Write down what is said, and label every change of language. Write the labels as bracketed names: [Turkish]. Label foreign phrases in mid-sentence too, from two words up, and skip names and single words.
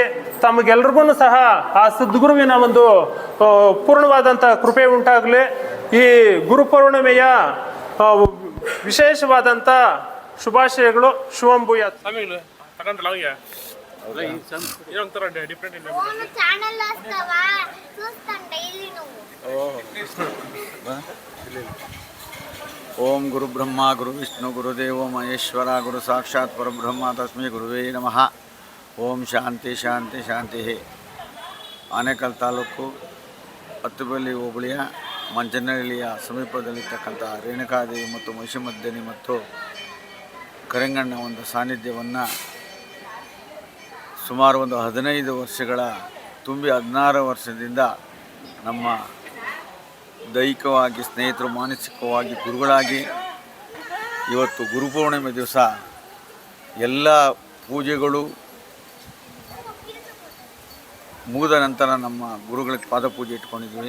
[Kannada] ತಮಗೆಲ್ರಿಗೂ ಸಹ ಆ ಸದ್ಗುರುವಿನ ಒಂದು ಪೂರ್ಣವಾದಂಥ ಕೃಪೆ ಉಂಟಾಗಲಿ. ಈ ಗುರುಪೌರ್ಣಿಮೆಯ ವಿಶೇಷವಾದಂಥ ಶುಭಾಶಯಗಳು. [Sanskrit] ಶುಭಂ ಭೂಯಾತ್. [Kannada] ತಗೊಂಡ್ರಲ್ಲ ಅವಾಗ ಏನೊಂಥರ ಡಿಫ್ರೆಂಟ್ [Telugu] ఫోన్ ఛానల్ వస్తావా చూస్తాం డైలీ నువ్వు. [Sanskrit] ओम गुरु ब्रह्मा गुरु विष्णु गुरुदेव महेश्वरा गुरु साक्षात् परब्रह्म तस्मै गुरुवे नमः. ओम शांति शांति शांति. [Kannada] ಆನೇಕಲ್ ತಾಲೂಕು ಹತ್ತಿಬೆಲೆ ಹೋಬಳಿಯ ಮಂಚನಹಳ್ಳಿಯ ಸಮೀಪದಲ್ಲಿರ್ತಕ್ಕಂಥ ರೇಣುಕಾದೇವಿ ಮತ್ತು ಮಹಿಷಮರ್ದಿನಿ ಮತ್ತು ಕರೆಂಗಣ್ಣ ಒಂದು ಸಾನ್ನಿಧ್ಯವನ್ನು ಸುಮಾರು ಒಂದು 15 ವರ್ಷಗಳ ತುಂಬಿ 16 ವರ್ಷದಿಂದ ನಮ್ಮ ದೈಹಿಕವಾಗಿ ಸ್ನೇಹಿತರು, ಮಾನಸಿಕವಾಗಿ ಗುರುಗಳಾಗಿ ಇವತ್ತು ಗುರುಪೂರ್ಣಿಮೆ ದಿವಸ ಎಲ್ಲ ಪೂಜೆಗಳು ಮುಗಿದ ನಂತರ ನಮ್ಮ ಗುರುಗಳಿಗೆ ಪಾದಪೂಜೆ ಇಟ್ಕೊಂಡಿದ್ವಿ.